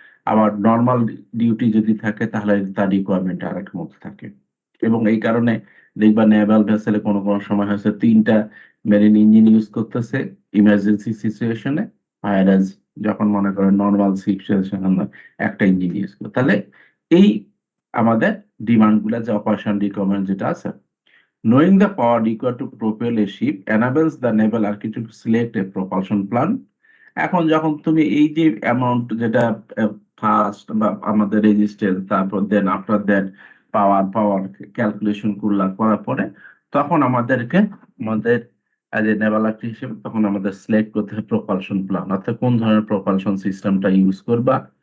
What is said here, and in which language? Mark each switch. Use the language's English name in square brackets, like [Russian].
[Bangla] আবার normal duty যদি থাকে তাহলে তার রিকোয়ারমেন্ট আরেক মধ্যে থাকে। এবং এই কারণে দেখবা নেভাল ভেসেলে কোনো কোনো সময় হচ্ছে 3টা মেরিন ইঞ্জিন ইউজ করতেছে ইমার্জেন্সি সিচুয়েশনে, ভাইরাস যখন মনে করো নর্মাল সিচুয়েশন একটা ইঞ্জিন ইউজ করে। তাহলে এই আমাদের ডিমান্ড গুলা, যে অপারেশন রিকোয়ারমেন্ট যেটা আছে, [English] knowing the power required to propel a ship enables the naval architect to select a propulsion plan. [Bangla] এখন যখন তুমি এই যে অ্যামাউন্ট যেটা ফার্স্ট বা আমাদের রেজিস্ট্যান্স, তারপর [English] then after that [Bangla] power power calculation করার পরে তখন আমাদেরকে আমাদের [English] as a naval architect [Bangla] হিসেবে তখন আমাদের সিলেক্ট করতে হবে প্রপালশন প্ল্যান, অর্থাৎ কোন ধরনের প্রপালশন সিস্টেমটা ইউজ করবা।